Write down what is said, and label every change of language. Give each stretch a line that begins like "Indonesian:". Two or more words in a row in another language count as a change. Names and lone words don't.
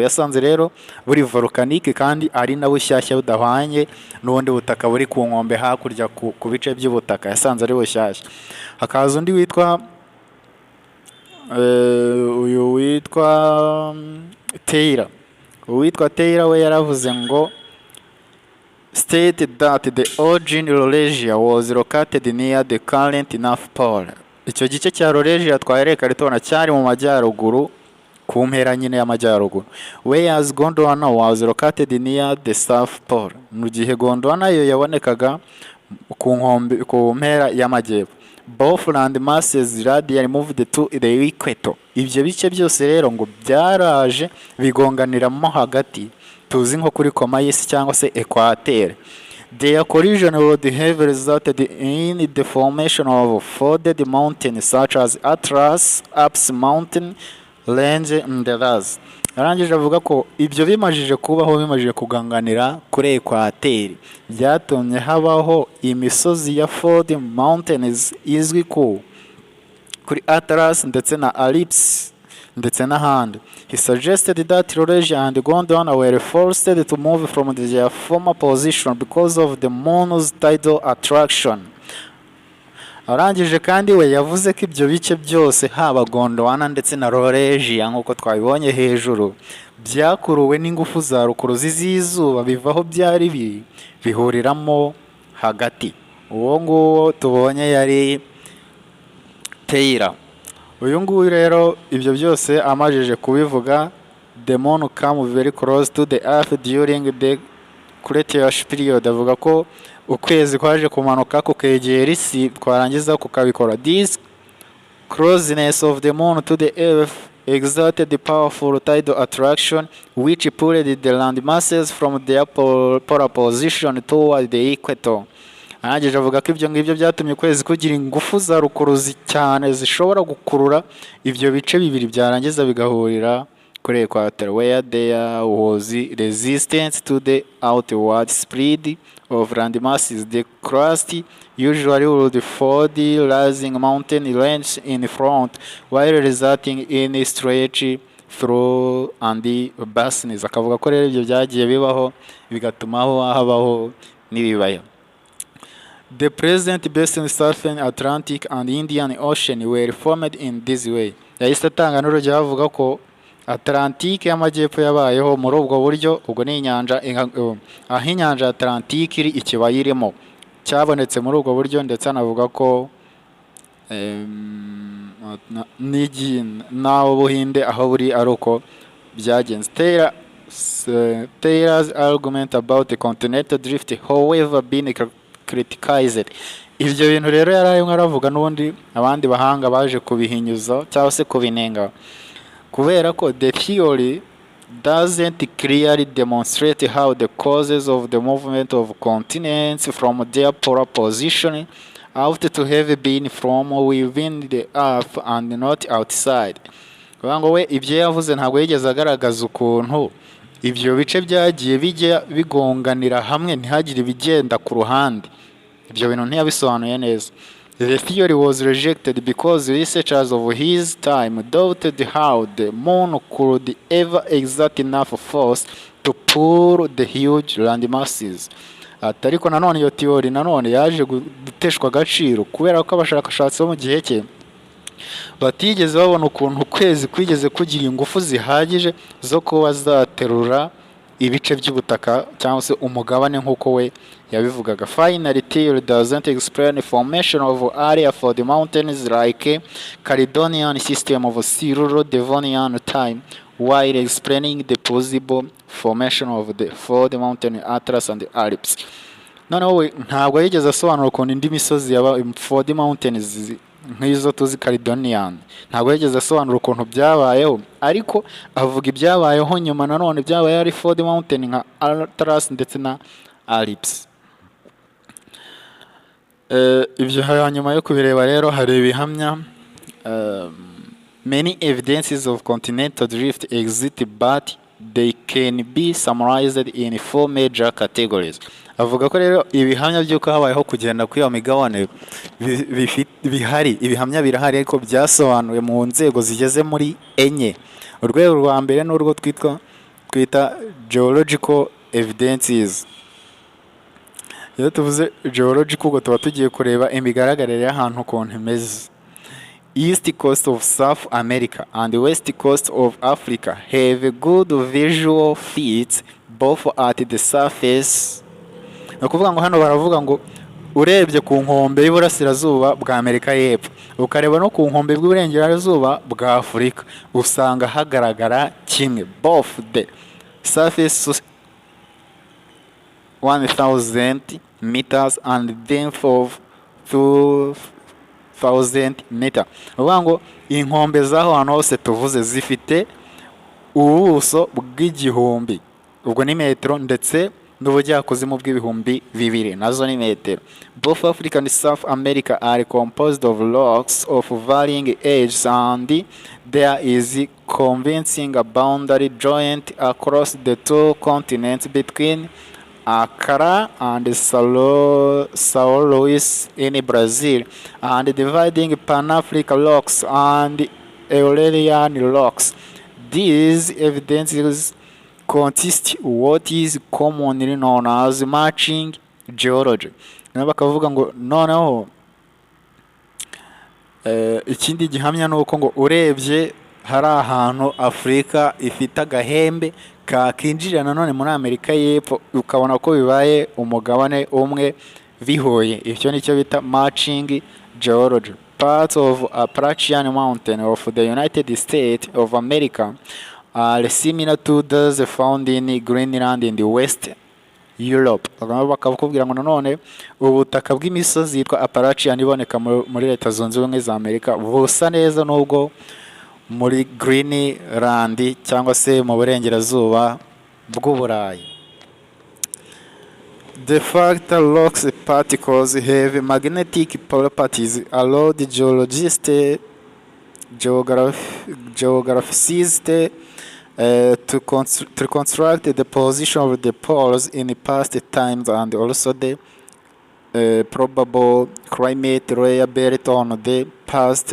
Kinyarwanda: Yasanze rero buri volcanic kandi ari na bushyashya budahwanye n'ubundi butaka buri ku nkombe hakurya ku bice by'ubutaka, yasanze ari bushyashya. Hakaza undi witwa Taylor. Uwitwa Taylor we yaravuze ngo
English: stated that the origin Laurasia was located near the current North Pole.
Kinyarwanda: Icyo gice cya Laurasia twahereka ritona cyari mu majyaruguru ku mpera nyine y'amajyaruguru,
English: whereas Gondwana was located near the South Pole.
Kinyarwanda: Mu gihe Gondwana yo yabonekaga ku mpera y'amajyepfo.
English: Both land masses radially moved to the equator.
Kinyarwanda: Ibyo bice byose rero ngo byaraje bigonganiramo hagati, tuzi nko kuri koma y'isi cyangwa se equateur.
English: Their collision would have resulted in the formation of folded mountains such as Atlas, Alps Mountain Range and others.
Kinyarwanda: Arangije avuga ko ibyo bimajije kuganganira kuri equateur byatumye habaho imisozi ya
English: folded mountains
Kinyarwanda: izwi kuri Atlas ndetse na Alps ndetse n'ahandi.
English: He suggested that Laurasia and Gondwana were forced to move from their former position because of the moon's tidal attraction.
Kinyarwanda: Arangije kandi we yavuze ko ibyo bice byose haba Gondwana ndetse na Laurasia nk'uko twabibonye hejuru byakuruwe n'ingufu za rukuruzi z'izuba bivaho byari bihuriramo hagati. Uwo nguwo tubonye yari Taylor. Uyu nguyu rero ibyo byose amajije kubivuga,
English: the moon come very close to the earth during the Cretaceous period.
Kinyarwanda: Avuga ko ukwezi kwaje kumanuka kukegera isi twarangiza kukabikora.
English: This closeness of the moon to the earth exerted the powerful tidal attraction which pulled the land masses from their polar position toward the equator.
Kinyarwanda: Arangije avuga ko ibyo ngibyo byatumye ukwezi kugira ingufu za rukuruzi cyane zishobora gukurura ibyo bice bibiri byarangiza bigahurira kuri equator,
English: where there was resistance to the outward spread of land masses. The crust usually would fold the rising mountain range in front while resulting in stretch through and basins.
Kinyarwanda: Akavuga ko rero ibyo byagiye bibaho bigatuma habaho n'ibibaya.
English: The present basin Southern Atlantic and Indian Ocean were formed in this way.
Kinyarwanda: Yahise atanga n'urugero avuga ko Atlantique y'amajyepfo yabayeho muri ubwo buryo. Ubwo ni inyanja aho inyanja ya Atlantique iri ikibaya irimo cyabonetse muri ubwo buryo, ndetse anavuga ko n'aho Buhinde aho buri ari uko byagenze.
English: Taylor's argument about the continental drift however been criticized.
Kinyarwanda: Ibyo bintu rero yarayimwe aravuga n'ubundi abandi bahanga baje kubihinyuza cyangwa se kubinenga, kubera ko
English: the theory doesn't clearly demonstrate how the causes of the movement of continents from their polar position ought to have been from within the earth and not outside.
Kinyarwanda: Kuvuga ngo we ibyo yavuze ntabwo yigeze agaragaza ukuntu ibyo bice byagiye bijya bigonganira hamwe ntihagire ibigenda ku ruhande. Ibyo bintu ntiyabisobanuye neza.
English: The theory was rejected because researchers of his time doubted how the moon could ever exert enough force to pull the huge land masses.
Kinyarwanda: Ariko nanone iyo theory nanone yaje guteshwa agaciro kubera ko abashakashatsi bo mu gihe cye batigeze babona ukuntu ukwezi kwigeze kugira ingufu zihagije zo kuba zaterura ibice by'ubutaka cyangwa se umugabane nk'uko we yabivugaga.
English: Finally, theory doesn't explain formation of area for the mountains like Caledonian system of Siluro Devonian time, while explaining the possible formation of the mountain Atlas and the Alps.
Kinyarwanda: Noneho we ntabwo yigeze asobanura ukuntu indi misozi yaba
English: for the mountains
Kinyarwanda: nk'izo tuzi Caledonian, ntabwo yigeze asobanura ukuntu byabayeho, ariko avuga ibyabayeho nyuma nanone byabaye ari
English: for the mountain
Kinyarwanda: nka Atlas ndetse na Alps. Ibyo hanyuma yo kubireba rero hari ibihamya.
English: Many evidences of continental drift exist, but they can be summarized in 4 major categories.
Kinyarwanda: Avuga ko rero ibihamya by'uko habayeho kugenda kuri iyo migabane bihari, ibihamya birahari ariko byasobanuwe mu nzego zigeze muri enye. Urwego rwa mbere n'urwo twita
English: geological evidences.
Kinyarwanda: Iyo tuvuze geological ubwo tuba tugiye kureba imigaragarire y'ahantu ukuntu imeze.
English: East coast of South America and west coast of Africa have good visual feeds both at the surface.
Kinyarwanda: No kuvuga ngo hano baravuga ngo urebye ku nkombe y'Iburasirazuba bwa Amerika y'Epfo ukareba no ku nkombe bw'Iburengerazuba bwa Afurika usanga hagaragara kimwe.
English: Both the surface 1000 meters and depth of 2000 meters.
Kinyarwanda: Uvuga ngo inkombe z'aho hantu hose tuvuze zifite ubuso bw'igihumbi, ubwo ni metero, ndetse n'ubujyakuzimu bw'ibihumbi 2 nazo ni metero.
English: Both Africa and South America are composed of rocks of varying ages, and there is convincing a boundary joint across the 2 continents between Acara and São Luís in Brazil, and dividing Pan-African rocks and Euralian rocks. These evidences consist what is commonly known as matching geology.
Kinyarwanda: Bakavuga ngo noneho ikindi gihamya nuko ngo urebye hari ahantu Afrika ifite agahembe kakinjira nanone muri Amerika y'Epfo ukabona ko bibaye umugabane umwe bihoye. Icyo nicyo bita
English: matching geology. Parts of Appalachian Mountain of the United States of America are similar to those found in Greenland in the West Europe.
Kinyarwanda: Bakakubwira ngo nanone ubutaka bw'imisozi yitwa Appalachian iboneka muri Leta Zunze Ubumwe za Amerika busa neza nubwo muri Greenland cyangwa se mu burengerazuba bw'Uburayi.
English: The factor rocks particles have magnetic properties allow the geographicists to construct the position of the poles in past times, and also the probable climate layer built on the past.